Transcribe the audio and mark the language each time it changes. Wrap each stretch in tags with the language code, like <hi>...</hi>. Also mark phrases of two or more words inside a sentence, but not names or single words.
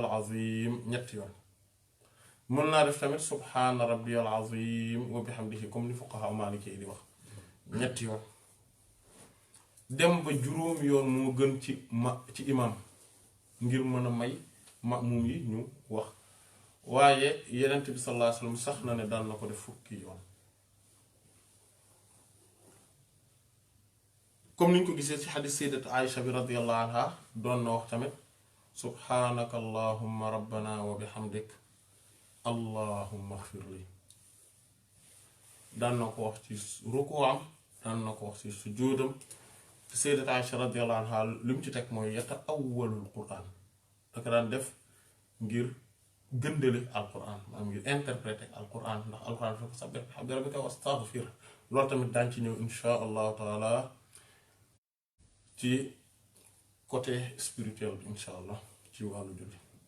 <wo>azim ñetti yoon mën naa def tamit</wo> <ar>سبحان ربي العظيم وبحمده</ar> <wo>comme ni</wo> <ar>فقهاء مالكي</ar> <wo>di wax ñetti yoon dem ba juróomi yoon moo gën ci imam ngir mën a may ma'muum yi ñu wax waaye yenent bi</wo> <ar>صلى الله عليه وسلم</ar> <wo>sax na ne daan na ko def fukki yoon comme niñ ko gisee ci xadis sayyidat Aïcha bi</wo> <ar>رضي الله عنها</ar> <wo>doon na wax tamit</wo> <ar>سبحانك اللهم ربنا وبحمدك اللهم اغفر لي</ar> <wo>daan na ko wax ci rukuwam daan na ko wax ci sujuudam sayyidat Aïcha</wo> <ar>رضي الله عنها</ar> <wo>li mu ci teg mooy</wo> <ar>يتأول القرآن</ar> <wo>daka daan def ngir gëndale alquran maanaam ngir interpréter alquran ndax alquran dafa</wo> <ar>سبح بحمد ربك واستغفر</ar> <wo>loolu tamit daan ci ñëw</wo> <ar>إن شاء الله تعالى</ar> <wo>ci</wo> <fr>côté spirituel</fr> <wo>bi</wo> <ar>إن شاء الله</ar> <wo>ci wàllu julli</wo>